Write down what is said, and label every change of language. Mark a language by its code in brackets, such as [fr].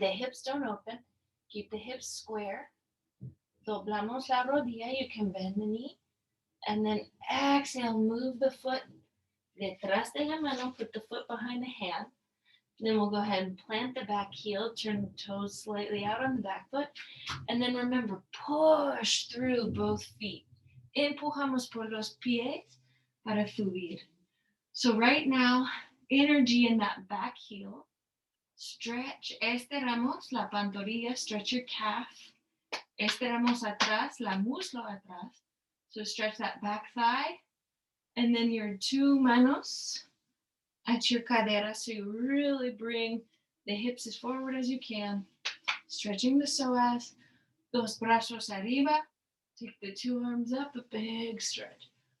[en] The hips don't open. Keep the hips square. [es] Doblamos la rodilla. [en] You can bend the knee. And then exhale, move the foot [es] detrás de la mano. [en] Put the foot behind the hand. Then we'll go ahead and plant the back heel. Turn the toes slightly out on the back foot. And then remember, push through both feet. [es] Empujamos por los pies para subir. [en] So right now, energy in that back heel. Stretch, [es] estiramos la pantorrilla, [en] stretch your calf. [es] Estiramos atrás, la muslo atrás. [en] So stretch that back thigh. And then your 2 manos at your cadera, so you really bring the hips as forward as you can, stretching the psoas, [es] dos brazos arriba, [en] take the two arms up, a big stretch.